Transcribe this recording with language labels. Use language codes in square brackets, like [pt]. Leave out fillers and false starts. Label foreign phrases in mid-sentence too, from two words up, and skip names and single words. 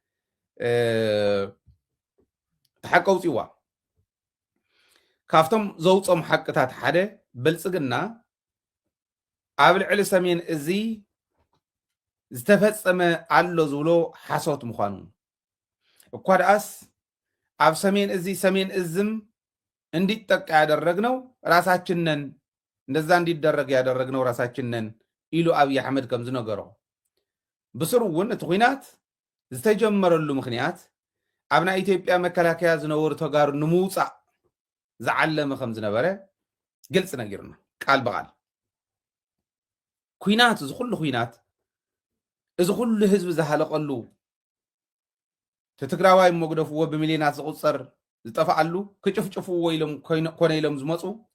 [ti] ተሓቂ ኣውፅዋ ካብቶም ዘውፆም ሓቅታት ሓደ ብልፅግና ኣብ ልዕሊ ሰሜን እዚ ዝተፈፀመ ኣሎ ዝብሎ ሓሶት ምዃኑ እኳ ደኣስ ኣብ ሰሜን እዝም [am] እንዲጠቃ ያደረግነው ራሳችንን እንደዛ እንዲደረግ ያደረግነው ራሳችንን [ti] ኢሉ ኣብይ ኣሕመድ ከም ዝነገሮ ብስሩ እውን እቲ ኩናት ዝተጀመረሉ ምክንያት ኣብ ናይ ኢትዮጵያ መከላከያ ዝነበሩ ተጋሩ ንምውፃእ ዝዓለመ ከም ዝነበረ ግልጽ ነጊርና ቃል በቃል ኩናት እዚ ኩሉ ኩናት እዚ ኩሉ ህዝቢ ዝሃለቀሉ ትግራዋይ መግደፍዎ ብሚሊዮናት ዝቁፀር ዝጠፋኣሉ ክጭፍጭፍዎ ኢሎም ኮነ ኢሎም ዝመፁ